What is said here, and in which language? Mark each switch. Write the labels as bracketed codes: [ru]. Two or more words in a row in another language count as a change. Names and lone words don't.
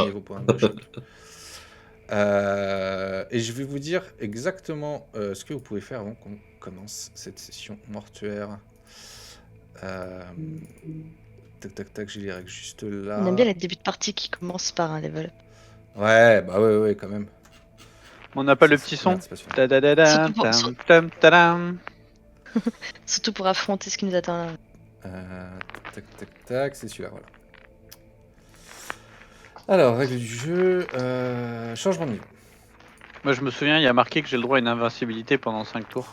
[fr] gagner vos points de choc. Et je vais vous dire exactement ce que vous pouvez faire avant qu'on commence cette session mortuaire. Tac, j'ai les règles juste là. On aime bien les débuts de partie qui commencent par un [en] level up. [fr] Ouais, bah ouais, quand même. On n'a pas le petit son. Merde, c'est pas celui-là. Ta-da-da-da, tam, tam, tadam. Surtout pour affronter ce qui nous attend là. Tac, c'est celui-là, voilà. Alors, règle du jeu, changement de niveau. Moi, je me souviens, il y a marqué que j'ai le droit à une invincibilité pendant 5 tours.